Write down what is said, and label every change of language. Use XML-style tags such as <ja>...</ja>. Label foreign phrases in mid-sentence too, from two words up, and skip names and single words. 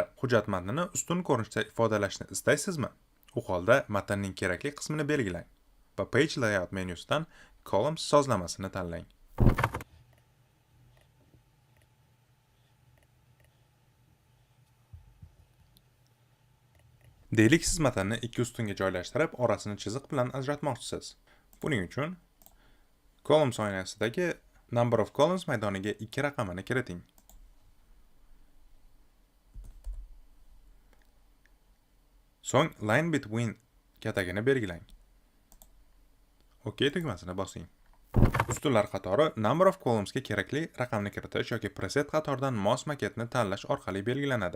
<uz>Hujjat matnini ustun ko'rinishda ifodalashni istaysizmi? U holda matnning kerakli qismini belgilang va Page Layout menyusidan Columns sozlamasini tanlang. Deylik, siz matnni ikki ustunga joylashtirib, orasini chiziq bilan ajratmoqchisiz. Buning uchun Columns oynasidagi Number of columns maydoniga 2 raqamini kiriting. So'ng Line Between katagini belgilang. OK tugmasini bosing. Ustunlar qatori Number of columnsga kerakli raqamni kiritish yoki preset qatoridan mos maketni tanlash orqali belgilanadi.</uz>